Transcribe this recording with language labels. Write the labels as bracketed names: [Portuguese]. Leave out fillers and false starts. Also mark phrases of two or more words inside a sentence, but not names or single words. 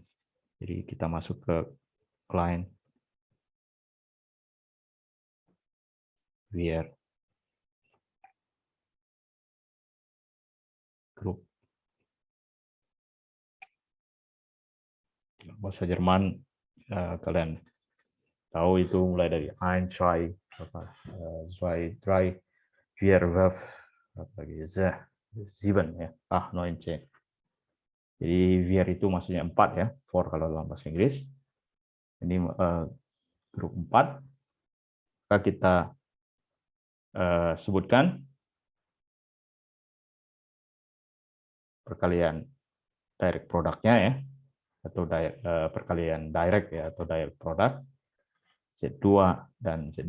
[Indonesian] Jadi kita masuk ke client Weir Group. Bahasa Jerman kalian tahu itu mulai dari [German] ein, zwei, zwei, drei, vier, fünf, [Indonesian] lagi sieben ya, 9, 10. Jadi vier itu maksudnya 4 ya, for kalau dalam bahasa Inggris. Ini grup 4. Maka kita sebutkan perkalian direct produknya ya, atau perkalian direct ya, atau [English] direct product [Indonesian] Z2 dan Z2.